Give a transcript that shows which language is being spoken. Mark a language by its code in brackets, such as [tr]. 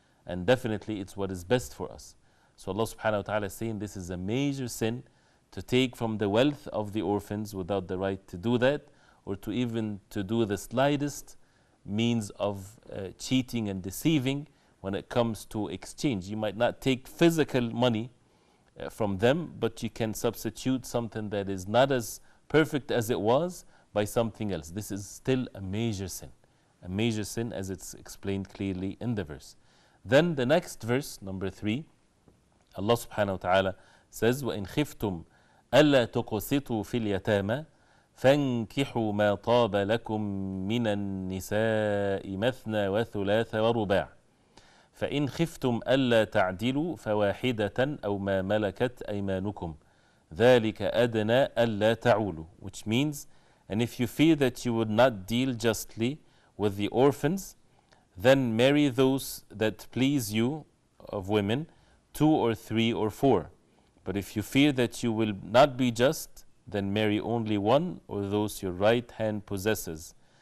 [en] And definitely it's what is best for us. So Allah subhanahu wa ta'ala is saying this is a major sin, to take from the wealth of the orphans without the right to do that, or to even to do the slightest means of cheating and deceiving when it comes to exchange. You might not take physical money from them, but you can substitute something that is not as perfect as it was by something else. This is still a major sin as it's explained clearly in the verse. Then the next verse, number 3, Allah subhanahu wa ta'ala says, [ar] وَإِنْ خِفْتُمْ أَلَّا تُقْسِطُوا فِي الْيَتَامَى فَانْكِحُوا مَا طَابَ لَكُم مِّنَ النِّسَاءِ مَثْنَى وَثُلَاثَ وَرُبَاعَ فَإِنْ خِفْتُمْ أَلَّا تَعْدِلُوا فَوَاحِدَةً أَوْ مَا مَلَكَتْ أَيْمَانُكُمْ ذَلِكَ أَدْنَى أَلَّا تَعُولُوا. [en] Which means, and if you fear that you would not deal justly with the orphans, then marry those that please you of women, 2 or 3 or 4. But if you fear that you will not be just, then marry only one or those your right hand possesses.